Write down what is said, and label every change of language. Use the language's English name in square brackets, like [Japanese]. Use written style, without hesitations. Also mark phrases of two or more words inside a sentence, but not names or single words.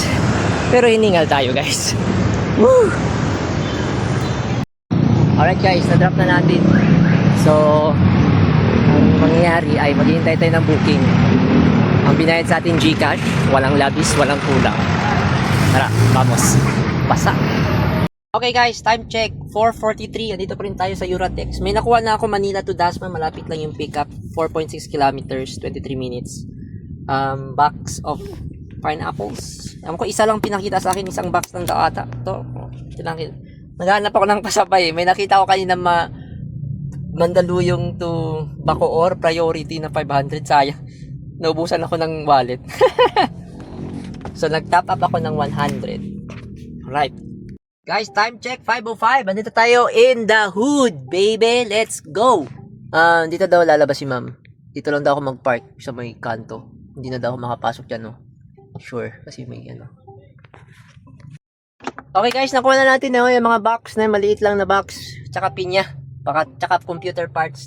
[Filipino] Pero hiningal tayo guys. Woo! [English] Alright guys, [Filipino] na-drop na natin. So, ang mangyayari ay maghihintay tayo ng booking. Ang binayad sa atin GCash, walang labis, walang kulang. Tara, [Spanish] vamos. Pasa. [English] Okay guys, time check. 4:43. [Filipino] Andito pa rin tayo sa Euratex. May nakuha na ako Manila to Dasma. Malapit lang yung pickup. [English] 4.6 kilometers, 23 minutes. Box of pineapples. [Filipino] Ewan ko, isa lang pinakita sa akin, isang box ng ata. Ito, naghahanap ako ng pasabay. May nakita ko kanina Mandaluyong to Bacoor, priority na 500. Sayang, naubusan ako ng wallet. So, nag-top up ako ng 100. Right. [English] Guys, time check, 5:05. [Filipino] Andito tayo [English] in the hood, baby. Let's go. [Filipino] Dito daw lalabas si ma'am. Dito lang daw ako mag-park sa may kanto. Hindi na daw ako makapasok dyan, no? Sure, kasi may [English] Okay guys, [Filipino] nakuha na natin yung mga box na maliit lang na box. Tsaka pinya. Tsaka [English] computer parts.